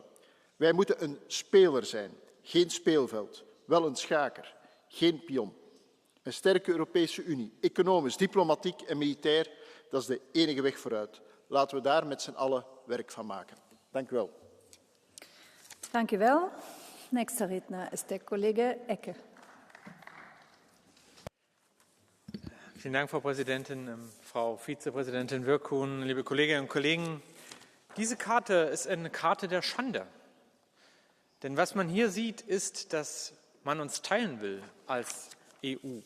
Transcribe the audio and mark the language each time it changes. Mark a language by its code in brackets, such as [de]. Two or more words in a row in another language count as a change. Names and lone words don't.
[nl] Wij moeten een speler zijn, geen speelveld, wel een schaker, geen pion. Een sterke Europese Unie, economisch, diplomatiek en militair, dat is de enige weg vooruit. Laten we daar met z'n allen werk van maken. Dank u wel. Dank u wel. [de] Nächster Redner ist der Kollege Ecke. Vielen Dank, Frau Präsidentin, Frau Vizepräsidentin Virkkunen, liebe Kolleginnen und Kollegen. Diese Karte ist eine Karte der Schande. Denn was man hier sieht, ist, dass man uns teilen will als EU.